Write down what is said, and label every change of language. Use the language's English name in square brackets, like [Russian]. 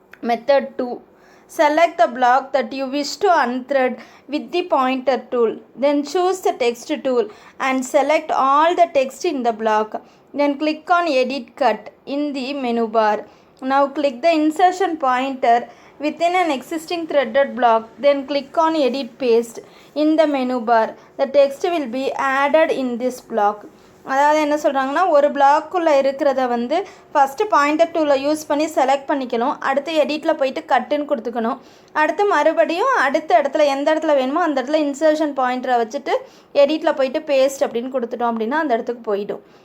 [Tamil] Method 2. [English] Select the block that you wish to unthread with the pointer tool. Then choose the text tool and select all the text in the block. Then click on Edit Cut in the menu bar. Now click the insertion pointer within an existing threaded block. Then click on Edit Paste in the menu bar. The text will be added in this block. [Tamil] அதாவது என்ன சொல்கிறாங்கன்னா, ஒரு பிளாக்குள்ளே இருக்கிறத வந்து first pointer டூலை use பண்ணி select பண்ணிக்கணும். அடுத்து எடிட்டில் போயிட்டு கட்டுன்னு கொடுத்துக்கணும். அடுத்து மறுபடியும் அடுத்த இடத்துல எந்த இடத்துல வேணுமோ அந்த இடத்துல இன்சர்ஷன் பாயிண்டரை வச்சுட்டு எடிட்டில் போயிட்டு பேஸ்ட் அப்படின்னு கொடுத்துட்டோம் அப்படின்னா அந்த இடத்துக்கு போயிடும்.